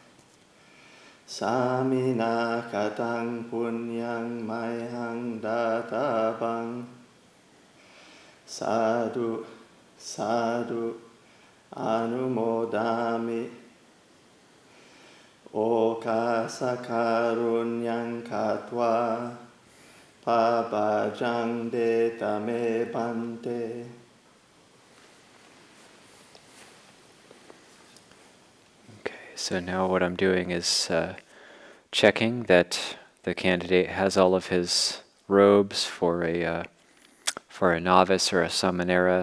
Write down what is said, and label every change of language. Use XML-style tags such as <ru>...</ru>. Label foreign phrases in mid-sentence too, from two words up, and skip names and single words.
<pi>samina katang punyang mayang databang sadhu sadhu anumodami okasakarunyang katva pabajang detame bante.</pi> <en>Okay, so now what I'm doing is checking that the candidate has all of his robes for a novice or a Sāmaṇera.</en>